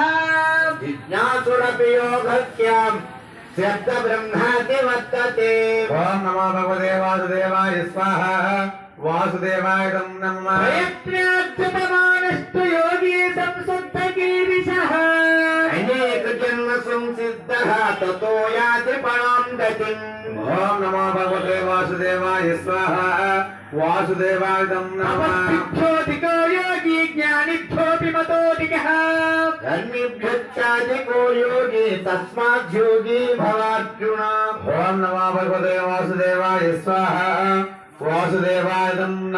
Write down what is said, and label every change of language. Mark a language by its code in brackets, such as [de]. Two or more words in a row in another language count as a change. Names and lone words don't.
[sa] జిజ్ఞాసురపి యోగస్యాం శబ్ద బ్రహ్మాతి వర్తతే. ఓం నమో భగవతే వాసుదేవాయ స్వాహ వాసుదేవాయ నమః ప్రయత్నాద్భుతమానస్తు యోగి సంసద్ధకీరిషః అనేక జన్మ సంసిద్ధః తతో యాతి పరాం గతిం. ఓం నమో భగవతే వాసుదేవాయ స్వాహ వాసుదేవాయ నమః అవస్థిభ్యోధికో యోగి జ్ఞానిభ్యోపి మతోధికః ధర్మిభ్యశ్చాధికో యోగి తస్మాద్యోగి భవార్జున. ఓం నమో భగవతే వాసుదేవాయ స్వాహ వాసుదేవాయ నమః